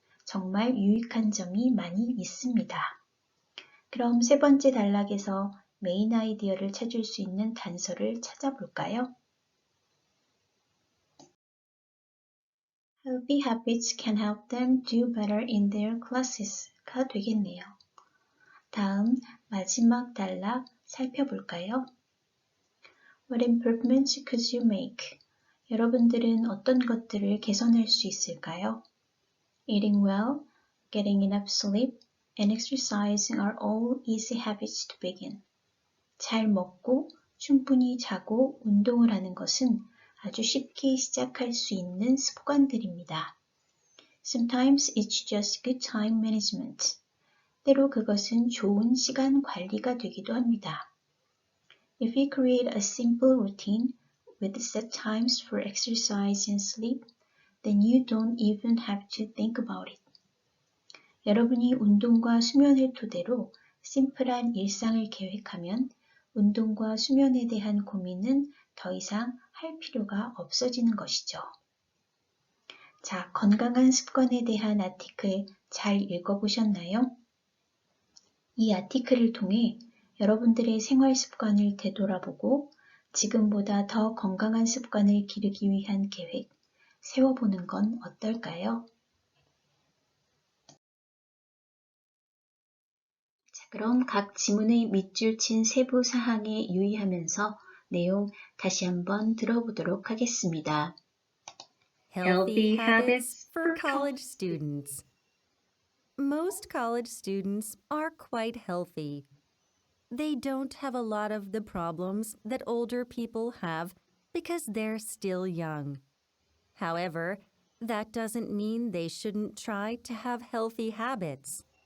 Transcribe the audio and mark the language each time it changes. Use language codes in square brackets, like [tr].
[ko] 정말 유익한 점이 많이 있습니다. 그럼 세 번째 단락에서 메인 아이디어를 찾을 수 있는 단서를 찾아볼까요? [en] Healthy habits can help them do better in their classes. [ko] 가 되겠네요. 다음 마지막 단락 살펴볼까요? [en] What improvements could you make? [ko] 여러분들은 어떤 것들을 개선할 수 있을까요? [en] Eating well, getting enough sleep, and exercising are all easy habits to begin. [ko] 잘 먹고 충분히 자고 운동을 하는 것은 아주 쉽게 시작할 수 있는 습관들입니다. [en] Sometimes it's just good time management. [ko] 때로 그것은 좋은 시간 관리가 되기도 합니다. [en] If you create a simple routine with set times for exercise and sleep, then you don't even have to think about it. [ko] 여러분이 운동과 수면을 토대로 심플한 일상을 계획하면 운동과 수면에 대한 고민은 더 이상 할 필요가 없어지는 것이죠. 자, 건강한 습관에 대한 아티클 잘 읽어보셨나요? 이 아티클을 통해 여러분들의 생활 습관을 되돌아보고 지금보다 더 건강한 습관을 기르기 위한 계획 세워보는 건 어떨까요? 그럼 각 지문의 밑줄 친 세부 사항에 유의하면서 내용 다시 한번 들어보도록 하겠습니다. [en] Healthy habits for college students. Most college students are quite healthy. They don't have a lot of the problems that older people have because they're still young. However, that doesn't mean they shouldn't try to have healthy habits.